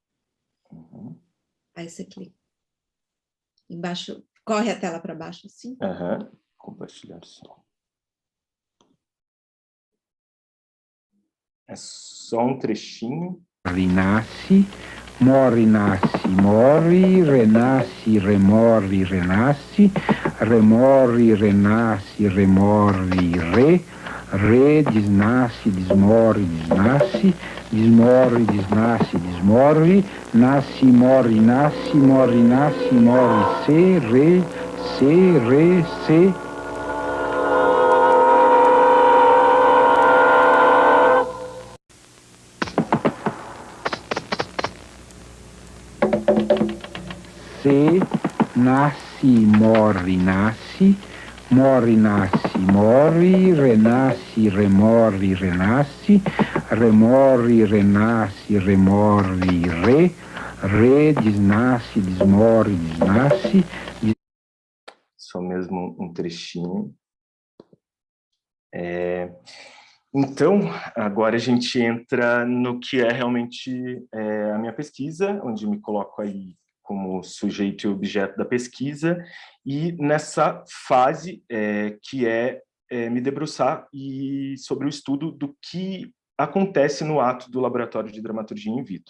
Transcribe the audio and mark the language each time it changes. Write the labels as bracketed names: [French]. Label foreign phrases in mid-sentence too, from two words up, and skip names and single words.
[Portuguese] Aí você clica. Embaixo, corre a tela para baixo, assim. Compartilhar som. É só um trechinho. Rinasci, morri, nasci, morri, renasci, remorri, renasci, remorri, renasci, remorri, re, desnasce, desmorre, desnasce, desmorre, desnasce, desmorre, nasce, morre, nasce, morre, nasce, morre, se, re, se. Se, nasce, morre, nasce, morre, nasce, morre, renasce, remorre, renasce, remorre, renasce, remorre, re, desnasce, desmorre, desnasce. Só mesmo um trechinho. Então, agora a gente entra no que é realmente a minha pesquisa, onde me coloco aí como sujeito e objeto da pesquisa, e nessa fase que me debruçar sobre o estudo do que acontece no ato do Laboratório de Dramaturgia in Vitro.